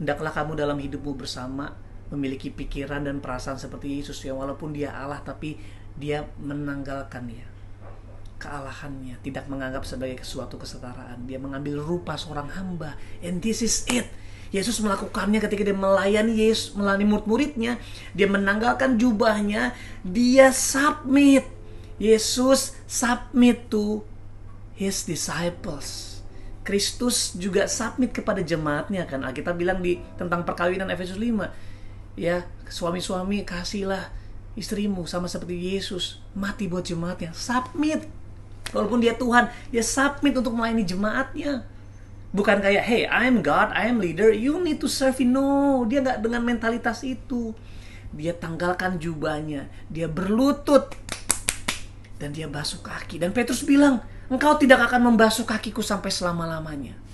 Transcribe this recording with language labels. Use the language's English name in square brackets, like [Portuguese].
[Indonesian] Hendaklah kamu dalam hidupmu bersama memiliki pikiran dan perasaan seperti Yesus, yang walaupun dia Allah tapi dia menanggalkan kealahannya, tidak menganggap sebagai suatu kesetaraan. Dia mengambil rupa seorang hamba. [English] And this is it. [Indonesian] Yesus melakukannya ketika dia melayani murid-muridnya. Dia menanggalkan jubahnya. Dia submit. [English] Yesus submit to his disciples. [Indonesian] Kristus juga submit kepada jemaatnya kan. Kita bilang tentang perkawinan Efesus 5. Ya, suami-suami kasihlah istrimu sama seperti Yesus mati buat jemaatnya. Submit. Walaupun dia Tuhan, dia submit untuk melayani jemaatnya. Bukan kayak, [English] hey, I'm God, I'm leader, you need to serve. [Indonesian] No, dia gak dengan mentalitas itu. Dia tanggalkan jubahnya, dia berlutut, dan dia basuh kaki. Dan Petrus bilang, engkau tidak akan membasuh kakiku sampai selama-lamanya.